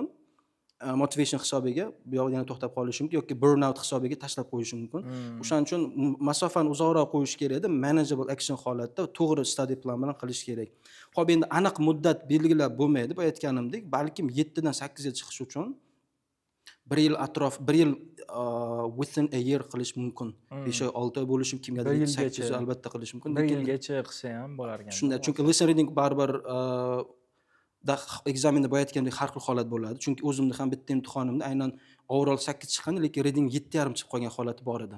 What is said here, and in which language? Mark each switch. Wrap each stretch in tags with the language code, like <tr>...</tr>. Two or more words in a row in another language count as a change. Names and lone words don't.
<uz>Motivation hisobiga bu yoqda yana to'xtab qolish mumkin yoki burnout hisobiga tashlab qo'yish mumkin. O'shaning uchun masofani uzoqroq qo'yish kerak edi.</uz> <en>Manageable action</en> <uz>holatda to'g'ri</uz> <en>study plan</en> <uz>bilan qilish kerak. Xo'p, endi aniq muddat belgilab bo'lmaydi, bu aytganimdek, balkim 7 dan 8 ga chiqish uchun 1 yil atrof, 1 yil</uz> <en>within a year</en> <uz>qilish mumkin. 5 oy, 6 oy bo'lishi mumkin, kimgadir 8 oy albatta qilish mumkin. 1 yilgacha qilsa ham bo'lar ekan. Shunday, chunki</uz> <en>listen reading</en> <uz>baribir ekzamenda bo'layotgandek har xil holat bo'ladi. Chunki o'zimni ham bitta imtihonimda aynan overall 8 chiqqandi, lekin reading 7,5 chiqib qolgan holati bor edi.</uz>